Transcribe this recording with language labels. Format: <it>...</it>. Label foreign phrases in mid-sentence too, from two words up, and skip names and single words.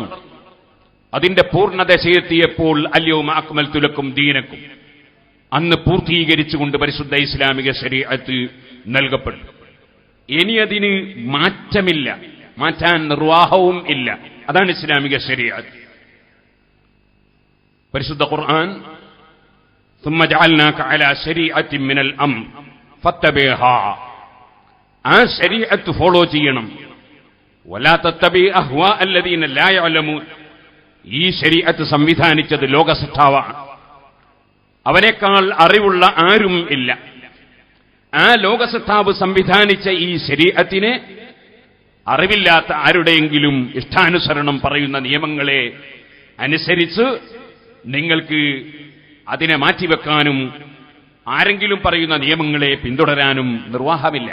<ml>അതിന്റെ പൂർണ്ണദശയെത്തിയപ്പോൾ</ml> <ar>اليوم أكملت لكم دينكم,</ar> <ml>അന്ന് പൂർത്തീകരിച്ചുകൊണ്ട് പരിശുദ്ധ ഇസ്ലാമിക ശരീഅത്ത് നൽകപ്പെട്ടു. ഇനി അതിന് മാറ്റമില്ല, മാറ്റാൻ നിർവാഹവും ഇല്ല. അതാണ് ഇസ്ലാമിക ശരീഅത്ത്. പരിശുദ്ധ ഖുർആൻ</ml> <ar>ثم جعلناك على شريعة من الأمر فاتبعها,</ar> <ml>ആ ശരീഅത്ത് ഫോളോ ചെയ്യണം.</ml> <ar>ولا تتبع أهواء الذين لا يعلمون,</ar> <ml>ഈ ശരീഅത്ത് സംവിധാനിച്ചത് ലോകസത്താവാണ്. അവനേക്കാൾ അറിവുള്ള ആരും ഇല്ല. ആ ലോകസത്താവ് സംവിധാനിച്ച ഈ ശരീഅത്തിനെ അറിവില്ലാത്ത ആരുടെയെങ്കിലും ഇഷ്ടാനുസരണം പറയുന്ന നിയമങ്ങളെ അനുസരിച്ച് നിങ്ങൾക്ക് അതിനെ മാറ്റിവെക്കാനും ആരെങ്കിലും പറയുന്ന നിയമങ്ങളെ പിന്തുടരാനും നിർവാഹമില്ല.</ml>